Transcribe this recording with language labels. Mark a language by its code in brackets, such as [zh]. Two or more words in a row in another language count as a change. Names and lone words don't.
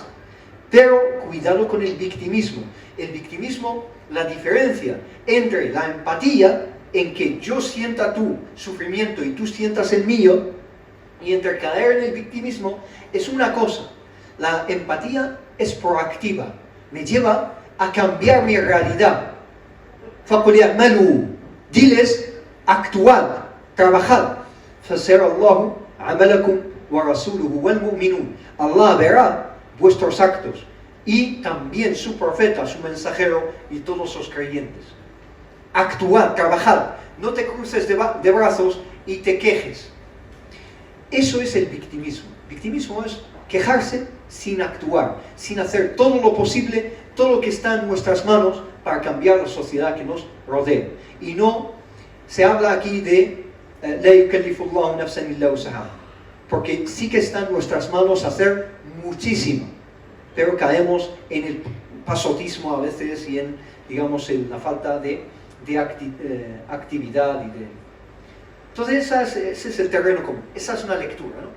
[es] Pero cuidado con el victimismo. El victimismo, la diferencia entre la empatía, en que yo sienta tu sufrimiento y tú sientas el mío, y entre caer en el victimismo, es una cosa. La empatía es proactiva, me lleva a cambiar mi realidad. [ar] فَقُلْ يَعْمَلُوا, [es] diles, actuad, trabajad. [ar] فَسَيَرَ اللَّهُ عَمَلَكُمْ وَرَسُولُهُ وَالْمُؤْمِنُونَ. [es] Allah verá vuestros actos y también su profeta, su mensajero y todos los creyentes. Actuad, trabajad, no te cruces de brazos y te quejes. Eso es el victimismo. Victimismo es quejarse sin actuar, sin hacer todo lo posible, todo lo que está en nuestras manos para cambiar la sociedad que nos rodea. Y no se habla aquí de [ar] لا يكلف الله نفسا إلا وسعها, [es] porque sí que está en nuestras manos hacer muchísimo, pero caemos en el pasotismo a veces y en, digamos, en la falta de actividad y de... Entonces ese es el terreno común, esa es una lectura, ¿no?